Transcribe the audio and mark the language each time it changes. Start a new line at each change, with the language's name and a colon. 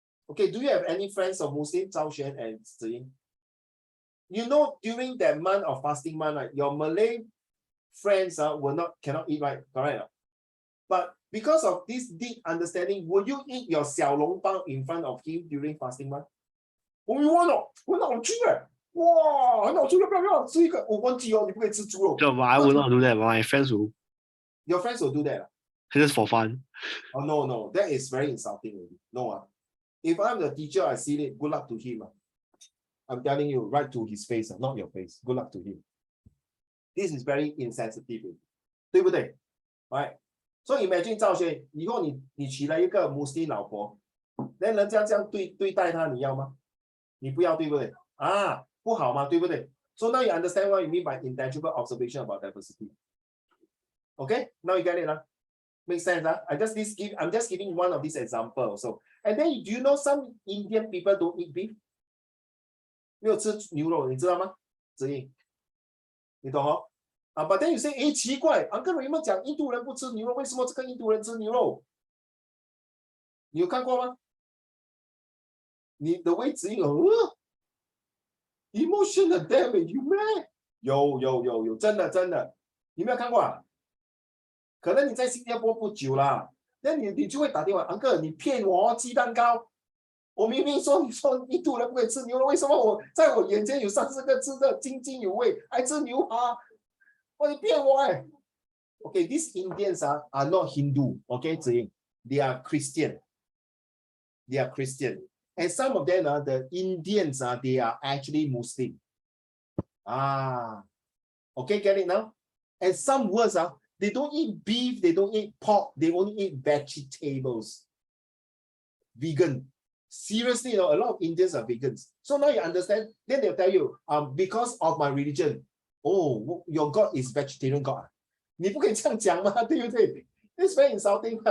English: Okay, do you have any friends of Muslim, Zhao Xuan and Ziying? You know, during that month of fasting month, right, your Malay friends cannot eat, right? Correct. But because of this deep understanding, will you eat your xiao long bao in front of him during fasting month? Oh, you want to?
Chinese: 很好吃哎！哇，很好吃，要不要吃一个？我忘记哦，你不可以吃猪肉。
English: No, but I will not do that. But my friends will. Your friends will do that. Just for fun. Oh no, that is very insulting already. No, if I'm the teacher, I see it. Good luck to him. I'm telling you, right to his face, not your face. Good luck to him. This is very insensitive,
Chinese: 对不对
English: ？Right. So imagine
Chinese: 赵轩，以后你娶了一个穆斯林老婆，那人家这样对待他，你要吗？你不要，对不对？不好嘛，对不对？
English: So now you understand what you mean by intangible observation about diversity. Okay, now you get it, Makes sense, I'm just giving one of these examples. So, and then do you know some Indian people don't eat beef?
Chinese: 没有吃牛肉，你知道吗？子英，你懂哦？啊，
English: but then you say，
Chinese: 诶，奇怪，Uncle Raymond 讲印度人不吃牛肉，为什么这个印度人吃牛肉？你有看过吗？你的位置有
English: emotional damage，
Chinese: 有没？有，真的，你没有看过啊？可能你在新加坡不久啦，那你就会打电话，Uncle，你骗我哦，鸡蛋糕。我明明说你说印度人不可以吃牛肉，为什么我在我眼前有30个吃的津津有味，还吃牛扒？我你骗我哎！
English: Okay, these Indians are not Hindu. Okay, 子英 they are Christian. They are Christian, and some of them the Indians they are actually Muslim. Okay, get it now? And some words they don't eat beef, they don't eat pork, they only eat vegetables. Vegan. Seriously, a lot of Indians are vegans. So now you understand. Then they'll tell you, because of my religion, oh, your God is vegetarian God.
Chinese: 你不可以这样讲嘛，对不对 ？
English: It's very insulting.